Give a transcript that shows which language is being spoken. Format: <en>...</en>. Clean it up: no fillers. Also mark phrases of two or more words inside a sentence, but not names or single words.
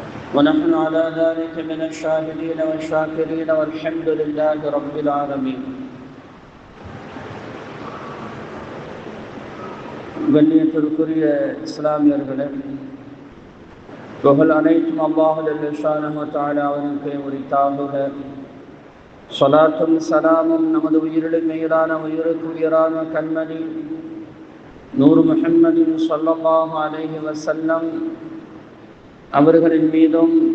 <ar>ونحن على ذلك من الشاهدين والشاكرين والحمد لله رب العالمين.</ar> <ta>கண்ணியத்திற்குரிய இஸ்லாமியர்களே, புகழ் அனைத்தும்</ta> <ar>الله جل شأنه وتعالى</ar> <ta>அவனுக்கே உரித்தாகுக. ஸலாத்தும் ஸலாமும் நமது உயிரிலும் மேலான உயிருக்குயிரான கண்மணி நூர் முஹம்மதின்</ta> <ar>صلى الله عليه وسلم</ar> <ta>அவர்களின் மீதும்</ta>